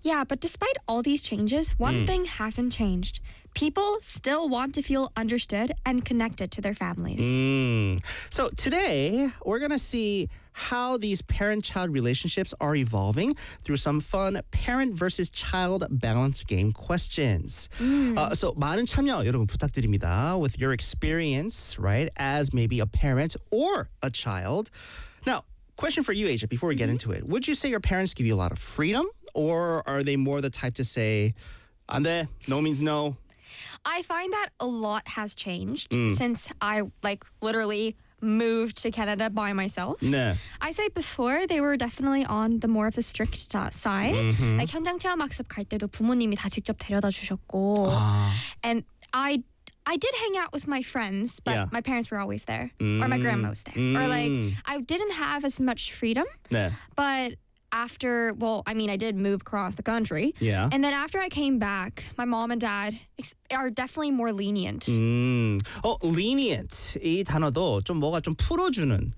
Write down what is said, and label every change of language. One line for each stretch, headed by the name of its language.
English: Yeah, but despite all these changes, one thing hasn't changed. People still want to feel understood and connected to their families. So today, we're going to see how these parent-child relationships are evolving through some fun parent versus child balance game questions.
Korean: So 많은 참여 여러분 부탁드립니다.
English: With your experience, right, as maybe a parent or a child. Now, question for you, Asia, before we get into it. Would you say your parents give you a lot of freedom, or are they more the type to say,
Korean: 안 돼,
English: no means no? I find that a lot has changed since I, like, literally moved to Canada by myself. Nah. I say before, they were definitely on the more of the strict side.
Korean: Like, 현장 체험 학습 갈 때도 부모님이 다 직접 데려다 주셨고.
English: And I did hang out with my friends, but my parents were always there. Or my grandma was there. Or, like, I didn't have as much freedom. Nah. But after, well, I mean, I did move across the country. Yeah. And then after I came back, my mom and dad are definitely more lenient. Lenient.
Korean: 이 단어도 좀 뭐가 좀 풀어주는.